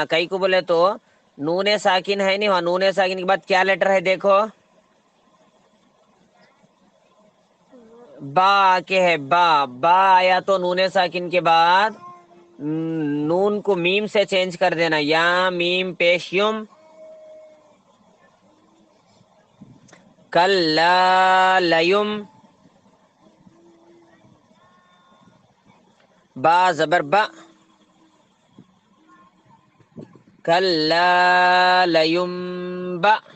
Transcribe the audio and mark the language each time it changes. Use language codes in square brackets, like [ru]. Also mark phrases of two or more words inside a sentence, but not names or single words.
[ur] کئی کو بولے تو نون ساکن ہے نہیں، وہاں نون ساکن کے بعد کیا لیٹر ہے دیکھو. با کے ہے با آیا تو نون ساکن کے بعد نون کو میم سے چینج کر دینا، یا میم پیش یم. کلا لیم، با زبر با، کلا لیم با.